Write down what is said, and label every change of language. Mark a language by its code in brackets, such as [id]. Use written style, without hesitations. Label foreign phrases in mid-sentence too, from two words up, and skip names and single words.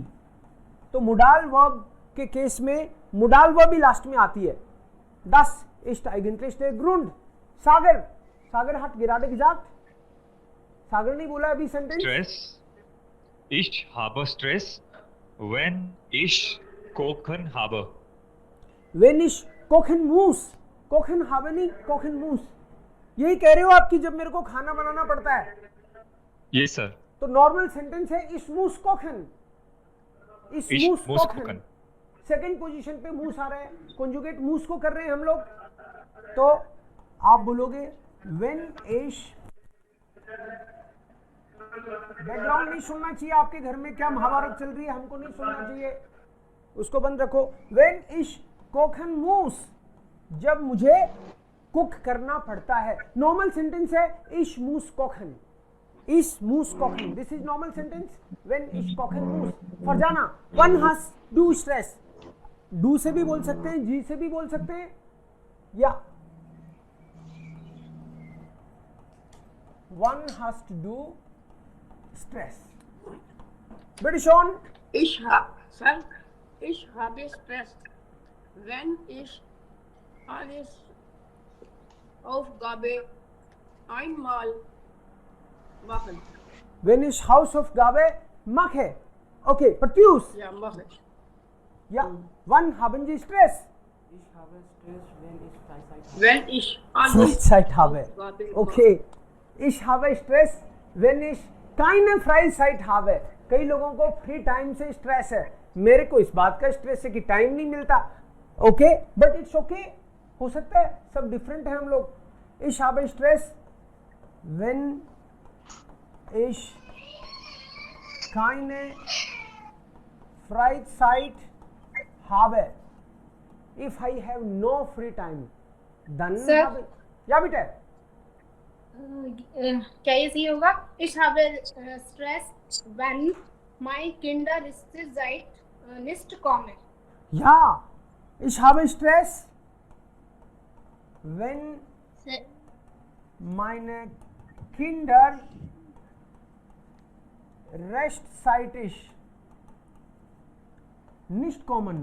[hi] तो [en] modal verb [hi] के केस में [en] modal verb [hi] भी लास्ट में आती है। [de] Das ist eigentlich der Grund. सागर hat gerade gesagt, [hi] सागर नहीं बोला अभी सेंटेंस। [de] Stress, ich habe Stress, wenn ich kochen habe. Wenn ich kochen muss, kochen habe नहीं, kochen muss, [hi] यही कह रहे हो आप कि जब मेरे को खाना बनाना पड़ता है। [en] Yes sir. [hi] तो नॉर्मल सेंटेंस है [de] ich muss kochen, ich muss kochen। [hi] सेकेंड पोजीशन पे मूस आ रहा है, कंजुगेट मूस को कर रहे हैं हम लोग। तो आप बोलोगे when ich, बैकग्राउंड नहीं सुनना चाहिए आपके घर में, क्या महाभारत चल रही है हमको नहीं सुनना चाहिए, उसको बंद रखो। [de] when ich kochen muss, [hi] जब मुझे कुक करना पड़ता है। [en] normal sentence [de] है ich muss kochen, ich muss kochen, [en] this is normal sentence when [de] ich kochen muss. [hi] फरजाना, [en] one has do stress, [hi] डू से भी बोल सकते हैं, जी से भी बोल सकते हैं, या [en] one has to do stress. British on. [de] Ich habe Stress, wenn ich alles Aufgabe einmal machen. Wenn ich Hausaufgabe mache. [en] Okay, Pratyus. [de] Ja, mache ich. Ja, wann haben Sie Stress? Ich habe Stress, wenn ich Freizeit habe. Wenn ich alles Freizeit habe. Aufgabe [en] Okay. [de] Ich habe Stress, wenn ich keine Freizeit habe. [hi] कई लोगों को [en] free time [hi] से स्ट्रेस है, मेरे को इस बात का स्ट्रेस है कि टाइम नहीं मिलता। ओके, [en] but it's okay, [hi] हो सकता है, सब डिफरेंट है हम लोग। [de] Ich habe Stress, wenn ich keine Freizeit habe. [en] If I have no free time, [de] dann [en] Sir? [de] habe ich. Ja, bitte. [hi] क्या ये सही होगा? [de] Ich habe Stress, wenn my Kinder nicht kommen. Ja, ich habe Stress, wenn [en] Sir, [de] meine Kinder rechtzeitig nicht kommen.